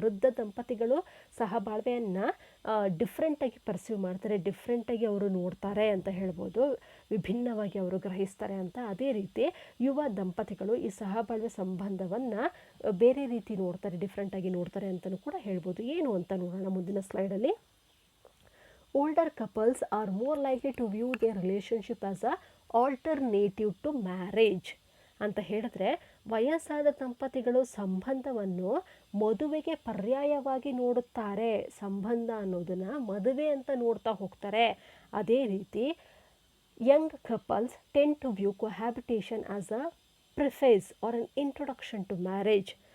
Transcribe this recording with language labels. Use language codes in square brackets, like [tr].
[kn] ವೃದ್ಧ ದಂಪತಿಗಳು ಸಹಬಾಳ್ವೆಯನ್ನು ಡಿಫ್ರೆಂಟಾಗಿ ಪರ್ಸೀವ್ ಮಾಡ್ತಾರೆ, ಡಿಫ್ರೆಂಟಾಗಿ ಅವರು ನೋಡ್ತಾರೆ ಅಂತ ಹೇಳ್ಬೋದು, ವಿಭಿನ್ನವಾಗಿ ಅವರು ಗ್ರಹಿಸ್ತಾರೆ ಅಂತ. ಅದೇ ರೀತಿ ಯುವ ದಂಪತಿಗಳು ಈ ಸಹಬಾಳ್ವೆ ಸಂಬಂಧವನ್ನು ಬೇರೆ ರೀತಿ ನೋಡ್ತಾರೆ, ಡಿಫ್ರೆಂಟಾಗಿ ನೋಡ್ತಾರೆ ಅಂತಲೂ ಕೂಡ ಹೇಳ್ಬೋದು. ಏನು ಅಂತ ನೋಡೋಣ ಮುಂದಿನ ಸ್ಲೈಡಲ್ಲಿ. [en] Older couples are more likely to view their relationship as a alternative to marriage. [kn] ಅಂತ ಹೇಳಿದ್ರೆ, ವಯಸ್ಸಾದ ದಂಪತಿಗಳು ಸಂಬಂಧವನ್ನು ಮದುವೆಗೆ ಪರ್ಯಾಯವಾಗಿ ನೋಡುತ್ತಾರೆ, ಸಂಬಂಧ ಅನ್ನೋದನ್ನು ಮದುವೆ ಅಂತ ನೋಡ್ತಾ ಹೋಗ್ತಾರೆ. ಅದೇ ರೀತಿ [en] Young couples tend to view cohabitation as a preface or an introduction to marriage.